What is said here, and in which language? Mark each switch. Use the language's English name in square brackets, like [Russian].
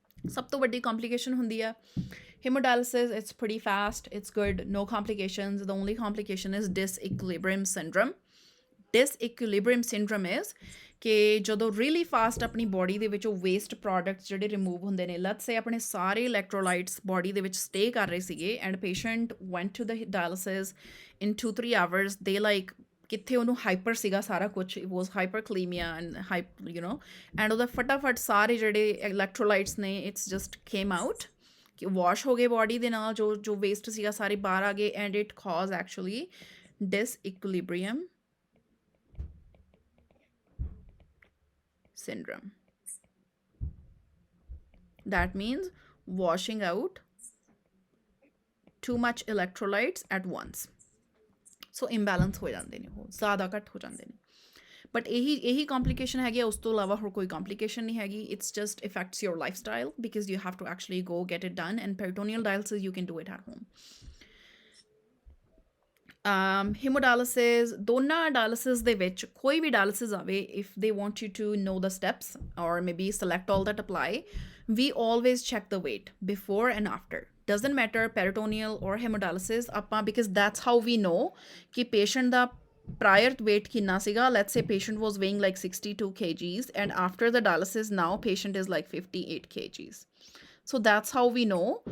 [Punjabi] ਸਭ ਤੋਂ ਵੱਡੀ complication ਹੁੰਦੀ ਆ hemodialysis. [English] It's pretty fast, it's good, no complications. The only complication is disequilibrium syndrome. Disequilibrium syndrome is [Punjabi] ਕਿ ਜਦੋਂ really fast ਆਪਣੀ ਬੋਡੀ ਦੇ ਵਿੱਚੋਂ ਵੇਸਟ ਪ੍ਰੋਡਕਟਸ ਜਿਹੜੇ ਰਿਮੂਵ ਹੁੰਦੇ ਨੇ [English] let's say [Punjabi] ਆਪਣੇ ਸਾਰੇ ਇਲੈਕਟ੍ਰੋਲਾਈਟਸ ਬੋਡੀ ਦੇ ਵਿੱਚ ਸਟੇ ਕਰ ਰਹੇ ਸੀਗੇ [English] and patient went to the dialysis in 2-3 hours [Punjabi] ਦੇ ਲਾਈਕ ਕਿੱਥੇ ਉਹਨੂੰ ਹਾਈਪਰ ਸੀਗਾ ਸਾਰਾ ਕੁਝ [English] it was hyperkalemia and and [Punjabi] ਉਹਦਾ ਫਟਾਫਟ ਸਾਰੇ ਜਿਹੜੇ ਇਲੈਕਟ੍ਰੋਲਾਈਟਸ ਨੇ [English] it's just came out [Punjabi] ਕਿ ਵਾਸ਼ ਹੋ ਗਏ ਬੋਡੀ ਦੇ ਨਾਲ ਜੋ ਵੇਸਟ ਸੀਗਾ ਸਾਰੇ ਬਾਹਰ ਆ ਗਏ [English] And it cause actually disequilibrium syndrome. That means washing out too much electrolytes at once. [Punjabi] So imbalance ਹੋ ਜਾਂਦੇ ਨੇ ਉਹ ਜ਼ਿਆਦਾ ਘੱਟ ਹੋ ਜਾਂਦੇ ਨੇ ਬਟ ਇਹੀ complication ਹੈਗੀ ਉਸ ਤੋਂ ਇਲਾਵਾ ਹੋਰ ਕੋਈ complication ਨਹੀਂ ਹੈਗੀ [English] it's just affects your lifestyle because you have to actually go get it done and peritoneal dialysis you can do it at home. Hemodialysis [Punjabi] ਦੋਨਾਂ dialysis ਦੇ ਵਿੱਚ ਕੋਈ ਵੀ dialysis ਆਵੇ [English] if they want you to know the steps or maybe select all that apply we always check the weight before and after doesn't matter peritoneal or hemodialysis ਆਪਾਂ because that's how we know [Punjabi] ਕਿ patient ਦਾ prior weight ਕਿੰਨਾ ਸੀਗਾ [English] let's say patient was weighing like 62 kgs and after the dialysis now patient is like 58 kgs so that's how we know